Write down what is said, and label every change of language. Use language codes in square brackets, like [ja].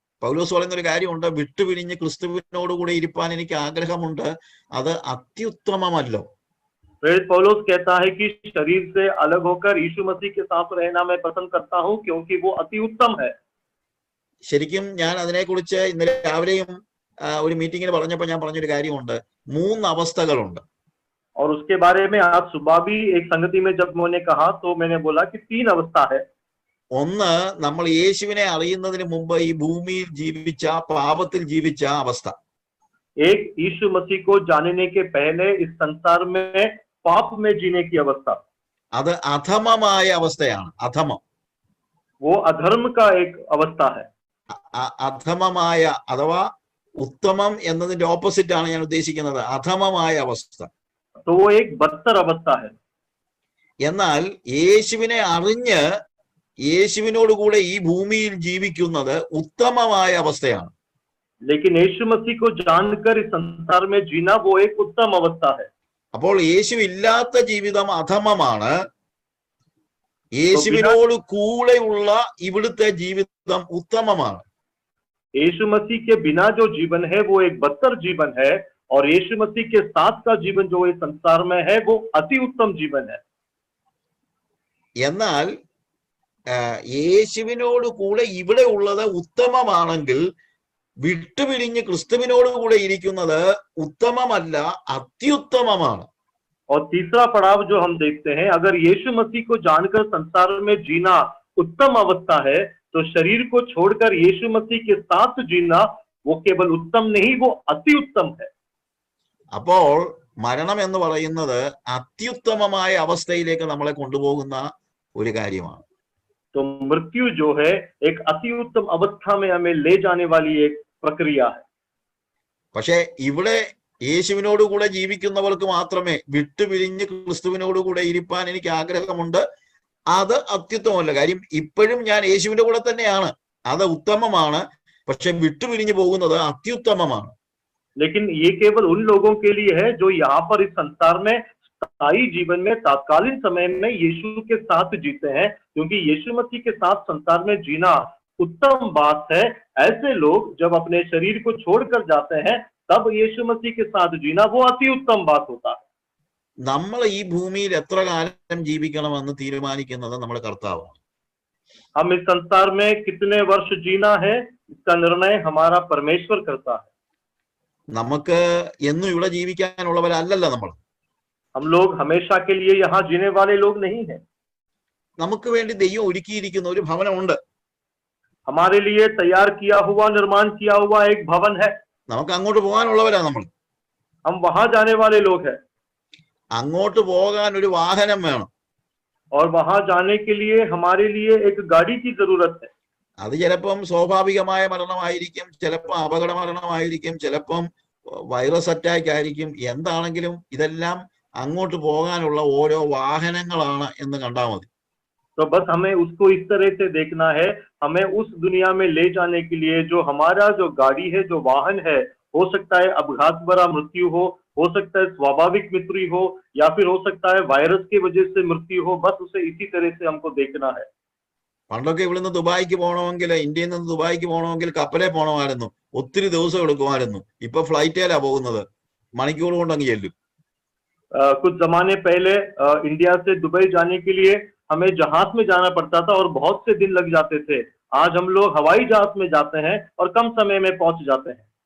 [ml] പൗലോസ് പറയുന്ന ഒരു കാര്യമുണ്ട്, വിട്ടുപിരിഞ്ഞ് ക്രിസ്തുവിനോടുകൂടെ ഇരിപ്പാൻ എനിക്ക് ആഗ്രഹമുണ്ട്, അത് അത്യുത്തമമല്ലോ. [hi] प्रेरित पौलुस कहता है कि शरीर से अलग होकर यीशु मसीह के साथ रहना मैं पसंद करता हूं, क्योंकि वो अति उत्तम है। [ml] ശരിക്കും ഞാൻ അതിനെക്കുറിച്ച് ഇന്നലെ രാവിലെയും ഒരു മീറ്റിംഗിൽ പറഞ്ഞപ്പോൾ ഞാൻ പറഞ്ഞൊരു കാര്യമുണ്ട്, 3 അവസ്ഥകളുണ്ട്. [hi] और उसके बारे में आज सुबह भी एक संगति में जब मैंने कहा तो मैंने बोला कि 3 अवस्था है। [ml] ഒന്ന്, നമ്മൾ യേശുവിനെ അറിയുന്നതിന് മുമ്പ് ഈ ഭൂമിയിൽ ജീവിച്ച, പാപത്തിൽ ജീവിച്ച അവസ്ഥ. [hi] एक, यीशु मसीह को जानने के पहले इस संसार में पाप में जीने की अवस्था, [ml] അത് അധമമായ അവസ്ഥയാണ്. അധമം, [hi] वो अधर्म का एक अवस्था है। [ml] അധമമായ അഥവാ ഉത്തമം എന്നതിന്റെ ഓപ്പോസിറ്റ് ആണ് ഞാൻ ഉദ്ദേശിക്കുന്നത്, അധമമായ അവസ്ഥ. [hi] तो वो एक बदतर अवस्था है। [ml] എന്നാൽ യേശുവിനെ അറിഞ്ഞ് യേശുവിനോടുകൂടെ ഈ ഭൂമിയിൽ ജീവിക്കുന്നത് ഉത്തമമായ അവസ്ഥയാണ്. [hi] लेकिन यीशु मसीह को जानकर इस संसार में जीना वो एक उत्तम अवस्था है। [ml] അപ്പോൾ യേശു ഇല്ലാത്ത ജീവിതം അധമമാണ്, യേശുവിനോട് കൂടെയുള്ള ഇവിടുത്തെ ജീവിതം ഉത്തമമാണ്. [hi] यीशु मसीह के बिना जो जीवन है वो एक बदतर जीवन है, और यीशु मसीह के साथ का जीवन जो इस संसार में है वो अति उत्तम जीवन है। [ml] എന്നാൽ യേശുവിനോട് കൂടെ ഇവിടെ ഉള്ളത് ഉത്തമമാണെങ്കിൽ വിട്ടുപിരിഞ്ഞ് ക്രിസ്തുവിനോട് കൂടെ ഇരിക്കുന്നത് ഉത്തമമല്ല, അത്യുത്തമമാണ്. [hi] और तीसरा पड़ाव जो हम देखते हैं, अगर यीशु मसीह को जानकर संसार में जीना उत्तम अवस्था है, तो शरीर को छोड़कर यीशु मसीह के साथ जीना वो केवल उत्तम नहीं, वो अति उत्तम है। [ml] അപ്പോൾ മരണം എന്ന് പറയുന്നത് അത്യുത്തമമായ അവസ്ഥയിലേക്ക് നമ്മളെ കൊണ്ടുപോകുന്ന ഒരു കാര്യമാണ്. [hi] तो मृत्यु जो है एक अति उत्तम अवस्था में हमें ले जाने वाली एक प्रक्रिया है. [ml] പക്ഷെ ഇവിടെ യേശുവിനോട് കൂടെ ജീവിക്കുന്നവർക്ക് മാത്രമേ വിട്ടുപിരിഞ്ഞ് ക്രിസ്തുവിനോട് കൂടെ ഇരിപ്പാൻ എനിക്ക് ആഗ്രഹമുണ്ട്. അത് അത്യുത്തമല്ല. കാര്യം ഇപ്പോഴും ഞാൻ യേശുവിന്റെ കൂടെ തന്നെയാണ്, അത് ഉത്തമമാണ്. പക്ഷെ വിട്ടുപിരിഞ്ഞു പോകുന്നത് അത്യുത്തമമാണ്. [hi] लेकिन ये केवल उन लोगों के लिए है जो यहाँ पर इस संसार में स्थायी जीवन में तात्कालीन समय में यीशु के साथ जीते हैं, क्योंकि यीशु मसीह के साथ संसार में जीना उत्तम बात है. ऐसे लोग जब अपने शरीर को छोड़कर जाते हैं तब यीशु मसीह के साथ जीना वो अति उत्तम बात होता है. [ml] നമ്മൾ ഈ ഭൂമിയിൽ എത്ര കാലം ജീവിക്കണമെന്ന് തീരുമാനിക്കുന്നത് നമ്മുടെ കർത്താവാണ്. [hi] हम इस संसार में कितने वर्ष जीना है इसका निर्णय हमारा परमेश्वर करता है. [ml] നമുക്ക് എന്നും ഇവിടെ ജീവിക്കാനുള്ളവരല്ലല്ലോ നമ്മൾ. [hi] हम लोग हमेशा के लिए यहाँ जीने वाले लोग नहीं हैं. [ml] നമുക്ക് വേണ്ടി ദൈവം ഒരുക്കിയിരിക്കുന്ന ഒരു ഭവനമുണ്ട്. [hi] हमारे लिए तैयार किया हुआ, निर्माण किया हुआ एक भवन है. [ml] നമുക്ക് അങ്ങോട്ട് പോകാനുള്ളവരാ നമ്മൾ. [hi] हम वहां जाने वाले लोग हैं. [ml] അങ്ങോട്ട് പോകാൻ ഒരു വാഹനം വേണം. [hi] और वहां जाने के लिए हमारे लिए एक गाड़ी की जरूरत है. [ml] അത് ചിലപ്പം സ്വാഭാവികമായ മരണമായിരിക്കും, ചിലപ്പോൾ അപകട മരണമായിരിക്കും, ചിലപ്പം വൈറസ് അറ്റാക്ക് ആയിരിക്കും. എന്താണെങ്കിലും ഇതെല്ലാം അങ്ങോട്ട് പോകാനുള്ള ഓരോ വാഹനങ്ങളാണ് എന്ന് കണ്ടാൽ മതി. [hi] तो बस हमें उसको इस तरह से देखना है, हमें उस दुनिया में ले जाने के लिए जो हमारा जो गाड़ी है, जो वाहन है, हो सकता है अपघात भरा मृत्यु हो सकता है स्वाभाविक मृत्यु हो, या फिर हो सकता है वायरस की वजह से मृत्यु हो. बस उसे इसी तरह से हमको देखना है. [ml] പണ്ടൊക്കെ ഇവിടുന്ന് ദുബായിക്ക് പോകണമെങ്കിൽ, ഇന്ത്യയിൽ നിന്ന് ദുബായിക്ക് പോകണമെങ്കിൽ കപ്പലേ പോകണമായിരുന്നു, ഒത്തിരി ദിവസം എടുക്കുമായിരുന്നു. ഇപ്പൊ ഫ്ലൈറ്റിലാ പോകുന്നത്, മണിക്കൂർ കൊണ്ട് അങ്ങ് ചെല്ലും. [hi] कुछ जमाने पहले इंडिया से दुबई जाने के लिए हमें जहाज में जाना पड़ता था और बहुत से दिन लग जाते थे. आज हम लोग हवाई जहाज में जाते हैं और कम समय में पहुंच जाते हैं.